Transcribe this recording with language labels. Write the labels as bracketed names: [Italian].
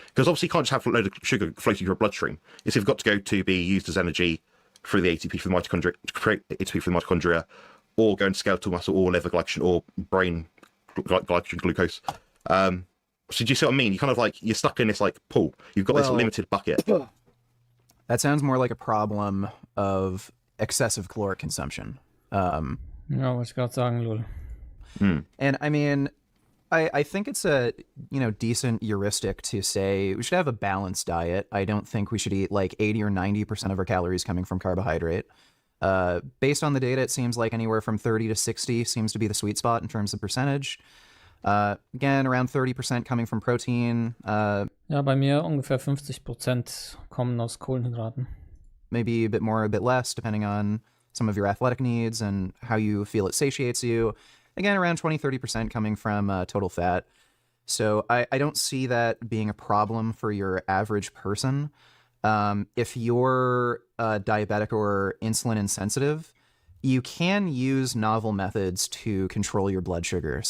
[English] Because obviously you can't just have a load of sugar floating through your bloodstream. It's got to go to be used as energy through the ATP for the mitochondria, to create ATP for the mitochondria, or go into skeletal muscle or liver glycogen or brain glycogen, glucose. So do you see what I mean? You kind of like, you're stuck in this like pool. You've got this limited bucket. That sounds more like a problem of excessive caloric consumption. [German] Ja, wollte ich gerade sagen, lol. [English] And I mean, I think it's a decent heuristic to say we should have a balanced diet. I don't think we should eat like 80 or 90% of our calories coming from carbohydrate. Based on the data, it seems like anywhere from 30 to 60 seems to be the sweet spot in terms of percentage. Again, around 30% coming from protein. [German] Ja, bei mir ungefähr 50% kommen aus Kohlenhydraten. [English] Maybe a bit more, a bit less, depending on some of your athletic needs and how you feel it satiates you. Again, around 20-30% coming from total fat. So I don't see that being a problem for your average person. If you're diabetic or insulin insensitive, you can use novel methods to control your blood sugar.